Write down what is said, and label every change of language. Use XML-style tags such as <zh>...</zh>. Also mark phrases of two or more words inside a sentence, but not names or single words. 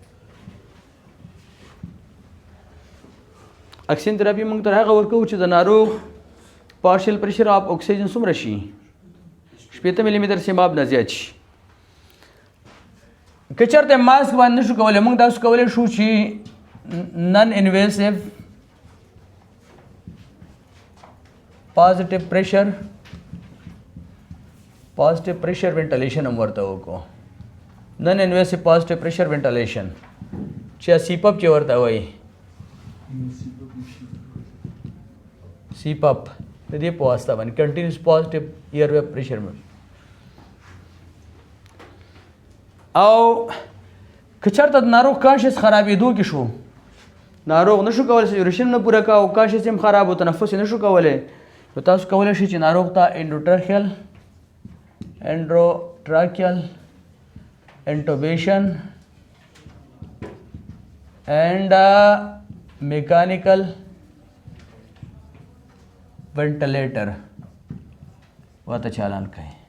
<en>oxygen therapy</en> <ps>موږ تر هغه ورکوو چې د ناروغ</ps> <en>partial pressure of oxygen</en> <ps>څومره شي، 80 ملي متر سیماب نه زیات شي. که چېرته ماسک باندې نشو کولی، موږ تاسو کولی شو چې</ps> <en>non-invasive positive pressure ventilation</en> <ps>हम ورته وکړو</ps> <en>non-invasive positive pressure ventilation</en> <ps>چې سیپاپ چې ورته وایي سیپاپ د دې په واسطه باندې</ps> <en>continuous positive airway pressure</en> <ps>او که چېرته د ناروغ کانشس خرابېدو کې شو ناروغ نشو کولی سچوریشن نه پوره کا او کانشس هم خراب او تنفس نشو کولی نو تاسو کولی شئ چې ناروغ ته</ps> <en>endotracheal intubation and mechanical ventilator</en> <ps>ورته چالان کړئ.</ps>